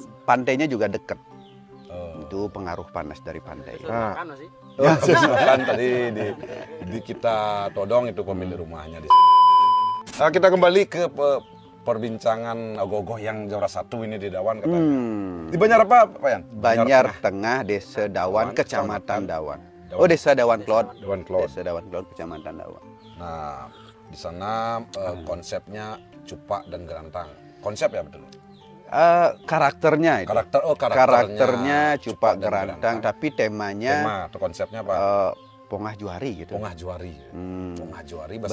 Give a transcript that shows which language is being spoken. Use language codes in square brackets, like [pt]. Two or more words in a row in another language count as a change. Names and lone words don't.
[id] pantainya juga dekat. Oh. Itu pengaruh panas dari pantai. Nah, makan tadi di kita todong itu pemilik rumahnya di sini. Nah, kita kembali ke perbincangan ogoh-ogoh yang juara satu ini di Dawan katanya. Di Banjar apa, Pak Yan? Banjar Tengah, Desa Dawan, Kecamatan Dawan. Oh, Desa Dawan Klot. Dawan Klot. Desa Dawan Klot, Kecamatan Dawan. Nah, di sana konsepnya Cupa dan gerantang. Konsep ya betul. Karakternya itu. Karakternya Cupa dan gerantang, tapi temanya Tema atau konsepnya apa? Pongah Juari gitu. Pongah Juari. Pongah Juari bahasa